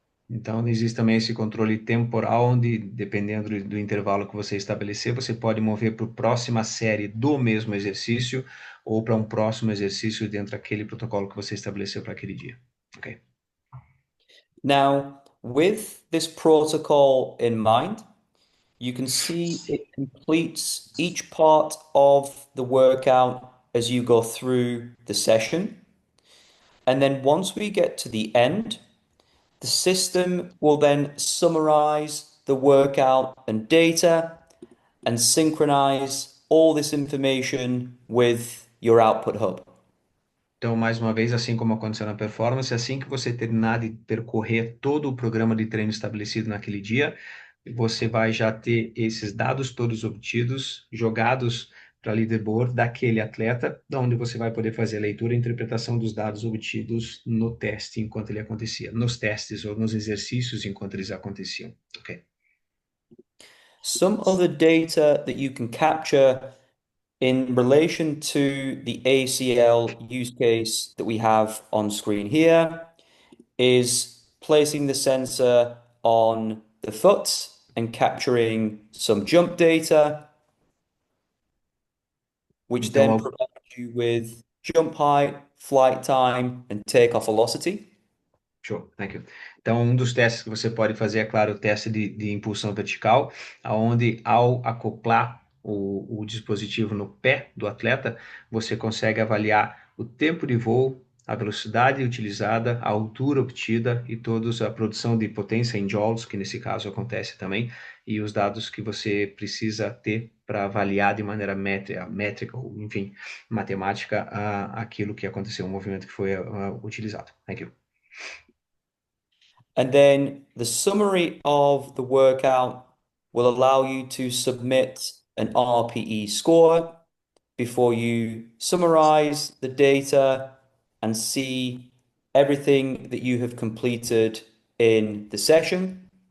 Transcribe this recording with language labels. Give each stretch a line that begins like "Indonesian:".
Portuguese: Então, existe também esse controle temporal, onde, dependendo do intervalo que você estabelecer, você pode mover para a próxima série do mesmo exercício ou para um próximo exercício dentro daquele protocolo que você estabeleceu para aquele dia. Ok.
English: Now, with this protocol in mind, you can see it completes each part of the workout as you go through the session. And then once we get to the end, the system will then summarize the workout and data and synchronize all this information with your output hub.
Portuguese: Então, mais uma vez, assim como aconteceu na performance, assim que você terminar de percorrer todo o programa de treino estabelecido naquele dia, você vai já ter esses dados todos obtidos, jogados para leaderboard daquele atleta, onde você vai poder fazer a leitura e interpretação dos dados obtidos no teste enquanto ele acontecia, nos testes ou nos exercícios enquanto eles aconteciam. Ok.
English: Some other data that you can capture in relation to the ACL use case that we have on screen here is placing the sensor on the foot and capturing some jump data, which then
Portuguese: Então,
English: provides you with jump height, flight time, and takeoff velocity. show, thank you.
Portuguese: Então, um dos testes que você pode fazer, é claro, o teste de impulsão vertical, aonde ao acoplar o dispositivo no pé do atleta, você consegue avaliar o tempo de voo, a velocidade utilizada, a altura obtida e toda a produção de potência em joules, que nesse caso acontece também, e os dados que você precisa ter para avaliar de maneira métrica ou, enfim, matemática, aquilo que aconteceu, o movimento que foi utilizado.
English: Thank you. And then the summary of the workout will allow you to submit an RPE score before you summarize the data and see everything that you have completed in the session.